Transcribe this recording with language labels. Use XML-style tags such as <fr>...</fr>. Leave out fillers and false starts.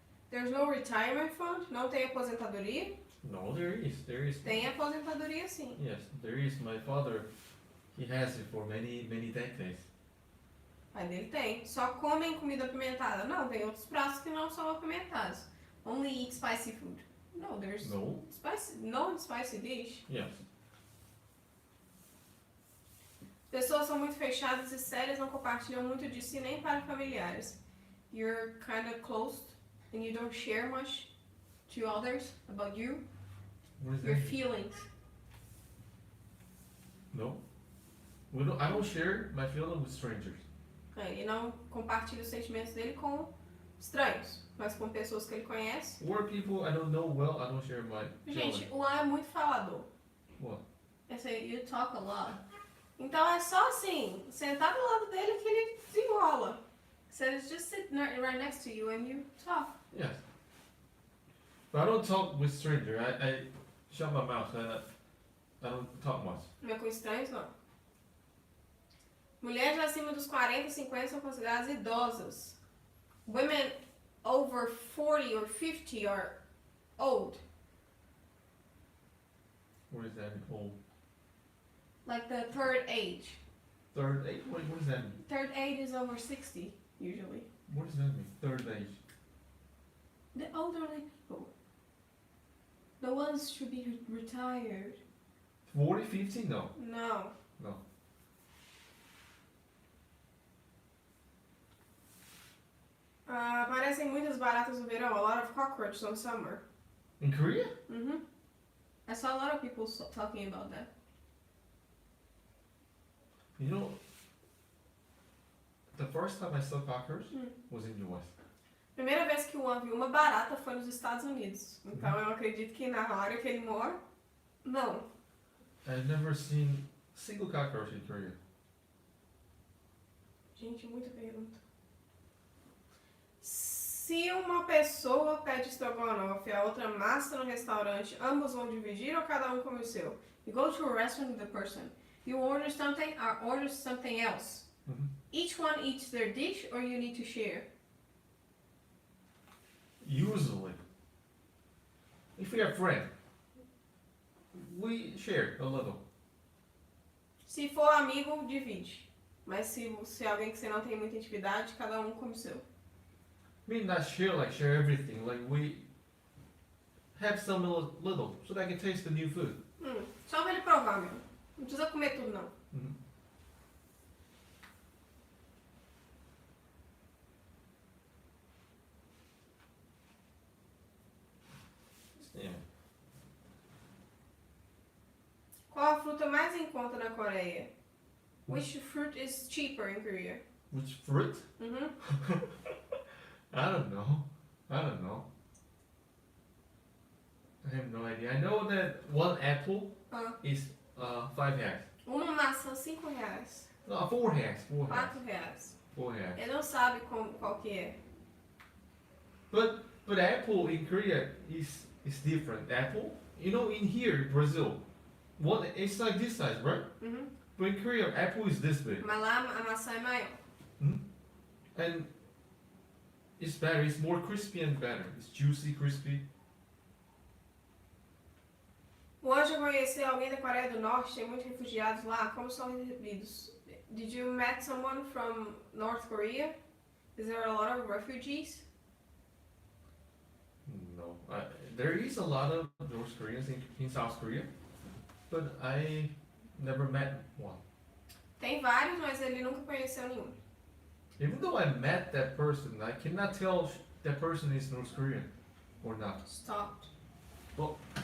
<en>There's no retirement fund?</en> <pt>Não tem aposentadoria?</pt> <en>No, there is. There is.</en> <pt>Tem aposentadoria sim.</pt> <en>Yes, there is. My father, he has it for many decades.</en> <pt>O pai dele tem. Só comem comida apimentada? Não, tem outros pratos que não são apimentados.</pt> <en>Only eat spicy food. No, there's No? no spicy dish. Yes.</en> <pt>Pessoas são muito fechadas e sérias, não compartilham muito de si nem para familiares.</pt> <en>You're kind of closed and you don't share much to others about you, What is your that? feelings. No. I don't share my feeling with strangers.</en> <pt>Ele não compartilha os sentimentos dele com estranhos, mas com pessoas que ele conhece.</pt> <en>Or people I don't know well, I don't share my</en> <pt>Gente,</pt> <en>feeling.</en> <pt>o An é muito falador.</pt> <en>What?</en> <pt>Eu sei,</pt> <en>you talk a lot.</en> <pt>Então é só assim, sentar do lado dele que ele desenrola.</pt> <en>So it's just sit right next to you and you talk. Yes. But I don't talk with strangers. I shut my mouth. I don't talk much.</en> <pt>Não é com estranhos, não. Mulheres acima dos 40, 50 são consideradas idosas.</pt> <en>Women over 40 or 50 are old. What is that old? Like the third age. Third age? What does that mean? Third age is over 60, usually. What does that mean? Third age. The elderly people. The ones should be retired. 40, 50? No. No. No.</en> <pt>Aparecem muitas baratas no verão.</pt> <en>A lot of cockroaches on summer. In Korea? Mm-hmm. I saw a lot of people talking about that. You know, the first time I saw cockroach Mm. was in US.</en> <pt>Primeira vez que o An viu uma barata foi nos Estados Unidos. Então eu acredito que na área que ele mora, não.</pt> <en>I've never seen single cockroach in Korea.</en> <pt>Gente, muita pergunta. Se uma pessoa pede estrogonofe e a outra massa no restaurante, ambos vão dividir ou cada um come o seu?</pt> <en>You go to a restaurant with a person. You order something or order something else. Mhm. Each one eats their dish or you need to share? Usually, if we are friends, we share a little.</en> <pt>Se for amigo, divide. Mas se alguém que você não tem muita intimidade, cada um come o seu.</pt> <en>I mean, not share like share everything. Like we have some little so that I can taste the new food.</en> <pt>Só pra ele provar mesmo. Não precisa comer tudo, não. Mhm.</pt> <en>Yeah.</en> <pt>Qual a fruta mais em conta na Coreia?</pt> <en>Which fruit is cheaper in Korea? Which fruit? Uhum. I don't know. I don't know. I have no idea. I know that one apple Ah. is 5 reais.</en> <pt>Uma maçã, R$5.</pt> <en>No, 4 reais. 4 reais.</en> <pt>R$4. 4 reais. Ele não sabe qual que é.</pt> <en>But apple in Korea is different. Apple, you know, in here, Brazil, it's like this size, right? Uhum. But in Korea, apple is this big.</en> <pt>Mas lá a maçã é maior.</pt> <en>And it's better, it's more crispy and better. It's juicy, crispy.</en> <pt>Hoje eu conheci alguém da Coreia do Norte, tem muitos refugiados lá. Como são recebidos?</pt> <en>Did you met someone from North Korea? Is there a lot of refugees? No. There is a lot of North Koreans in South Korea, but I never met one.</en> <pt>Tem vários, mas ele nunca conheceu nenhum.</pt> <en>Even though I met that person, I cannot tell if that person is North Korean or not. Stop. Well,</en>